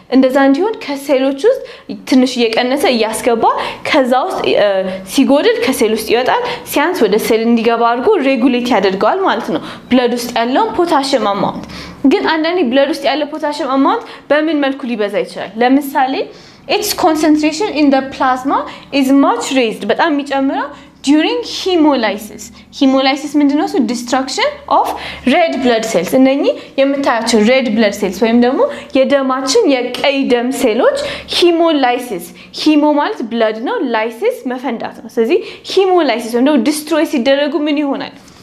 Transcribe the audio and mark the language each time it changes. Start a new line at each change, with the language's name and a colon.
Amharic: እንደዛ እንዲሆን ከሴሎች ውስጥ ትንሽ እየቀነሰ እያስገባ ከዛ ውስጥ ሲጎድል ከሴል ውስጥ ይወጣል፣ ሲያንስ ወደ ሴል እንዲገባ አድርጎ ሬጉሌት ያደርጋል ማለት ነው ብለድ ውስጥ ያለው ፖታሽየም አማውንት። ግን አንዳንዴ ብለድ ውስጥ ያለው ፖታሽየም አማውንት በምን መልኩ ሊበዛ ይችላል?
English: ለምሳሌ its concentration in the plasma is much raised
Amharic: በጣም የሚጨምረው
English: during hemolysis hemolysis
Amharic: ምንድነው?
English: so destruction of red blood cells
Amharic: እነኚህ የምታያቸው red blood cells ወይም ደግሞ የደማችን የቀይ ደም ሴሎች hemolysis ሂሞ ማለት blood ነው፣ lysis መፈንዳት ነው። ስለዚህ hemolysis ወይም ደግሞ destroy ሲደረጉ ምን ይሆናል?